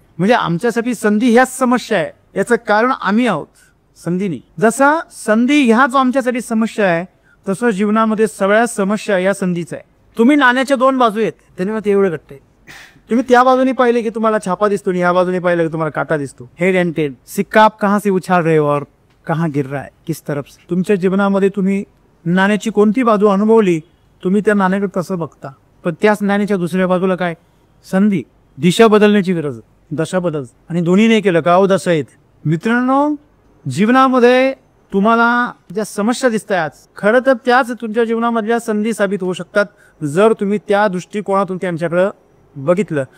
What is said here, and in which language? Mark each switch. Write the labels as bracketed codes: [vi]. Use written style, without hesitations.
[mr] म्हणजे आमच्यासाठी संधी ह्याच समस्या आहे. याचं कारण आम्ही आहोत, संधी नाही. जसा संधी ह्याच आमच्यासाठी समस्या आहे, तसं जीवनामध्ये सगळ्या समस्या या संधीच आहे. तुम्ही नाण्याच्या 2 बाजू आहेत, त्याने मग ते एवढं घडते. तुम्ही त्या बाजूने पाहिले की तुम्हाला छापा दिसतो आणि ह्या बाजूने पाहिलं की तुम्हाला काटा दिसतो. [en] head and tail, [hi] सिक्का आप कहाँ से उछाल रहे हो और कहाँ गिर रहा है, किस तरफ से. [mr] तुमच्या जीवनामध्ये तुम्ही नाण्याची कोणती बाजू अनुभवली, तुम्ही त्या नाण्याकडे कसं बघता. पण त्याच नाण्याच्या दुसऱ्या बाजूला काय? संधी. दिशा बदलण्याची गरज, दशा बदल. आणि दोन्ही नाही केलं का दशा आहेत. मित्रांनो, जीवनामध्ये तुम्हाला ज्या समस्या दिसतात, खरं तर त्याच तुमच्या जीवनामधल्या संधी साबित होऊ शकतात, जर तुम्ही त्या दृष्टिकोनातून त्यांच्याकडे बघितलं.